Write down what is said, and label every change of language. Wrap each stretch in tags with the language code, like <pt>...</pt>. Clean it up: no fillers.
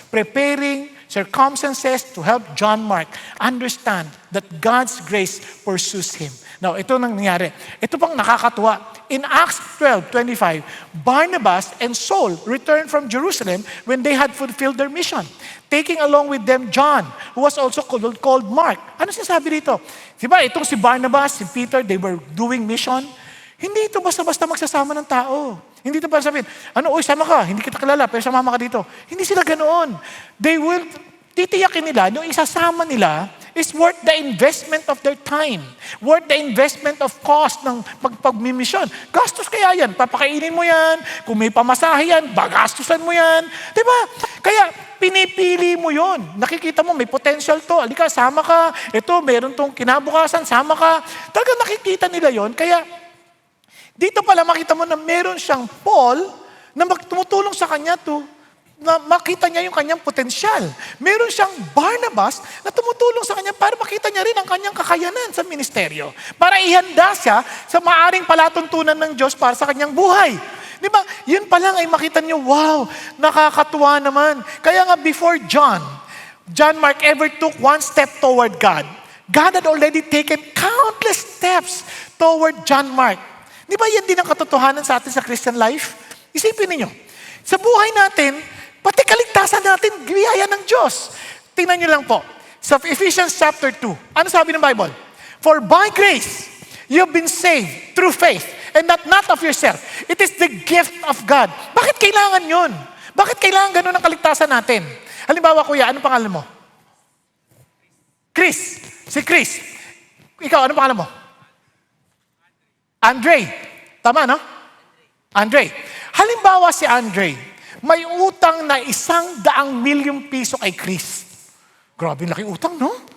<en>Preparing circumstances to help John Mark understand that God's grace pursues him. Now,</en> <tl>ito nang nangyari. Ito pang nakakatuwa.</tl> <en>In Acts 12:25, Barnabas and Saul returned from Jerusalem when they had fulfilled their mission, taking along with them John, who was also called Mark.</en> <tl>Ano sinasabi dito? Diba, itong si Barnabas, si Peter,</tl> <en>they were doing mission.</en> <tl>Hindi ito basta-basta magsasama ng tao. Hindi ito para sabihin, sama ka, hindi kita kilala, pero sumama ka dito. Hindi sila ganoon.</tl> <en>They will,</en> <tl>titiyakin nila, yung isasama nila</tl> <en>is worth the investment of their time. Worth the investment of cost</en> <tl>ng pagmimisyon. Gastos kaya yan. Papakainin mo yan. Kung may pamasahe yan, bagastusan mo yan. Diba? Kaya pinipili mo yon. Nakikita mo, may potential to. Alika, sama ka. Ito, meron tong kinabukasan, sama ka. Talaga nakikita nila yon. Kaya dito pala makita mo na meron siyang Paul na tumutulong sa kanya na makita niya yung kanyang potensyal. Meron siyang Barnabas na tumutulong sa kanya para makita niya rin ang kanyang kakayanan sa ministeryo. Para ihanda siya sa maaring palatuntunan ng Diyos para sa kanyang buhay. Di ba? Yun pa lang ay makita niyo, wow, nakakatuwa naman.</tl> <en>Kaya nga before John Mark ever took one step toward God, God had already taken countless steps toward John Mark.</en> <tl>Di ba yan din ang katotohanan sa atin sa Christian life? Isipin niyo, sa buhay natin, pati kaligtasan natin, biyaya ng Diyos. Tingnan niyo lang po. Sa Ephesians chapter 2, ano sabi ng Bible?</tl> <en>For by grace, you have been saved through faith, and not of yourself. It is the gift of God.</en> <tl>Bakit kailangan yun? Bakit kailangan ganun ang kaligtasan natin? Halimbawa, kuya, ano pangalan mo? Chris. Si Chris. Ikaw, ano pangalan mo? Andre. Tama, no? Andre. Halimbawa si Andre, may utang na 100,000,000 piso kay Chris. Grabe laki utang, no?</tl>